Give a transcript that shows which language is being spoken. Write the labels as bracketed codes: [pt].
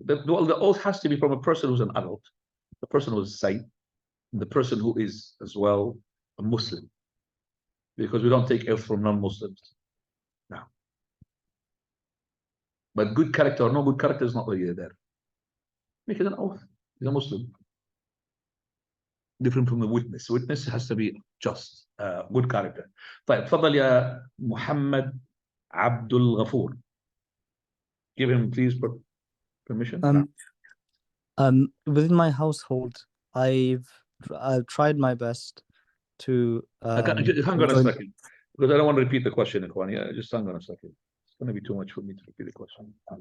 [en] The oath has to be from a person who's an adult, the person who is sane, the person who is as well a Muslim, because we don't take oath from non-Muslims. Now, but good character or no good character is not really there. Make it an oath. He's a Muslim. Different from the witness. Witness has to be just good character. [ar] طيب تفضل يا محمد عبد الغفور. [en] Give him please permission. Within my household, I've tried my best to hang on a second, because I don't want to repeat the question, Ikhwan. Yeah, just hang on a second. It's going to be too much for me to repeat the question.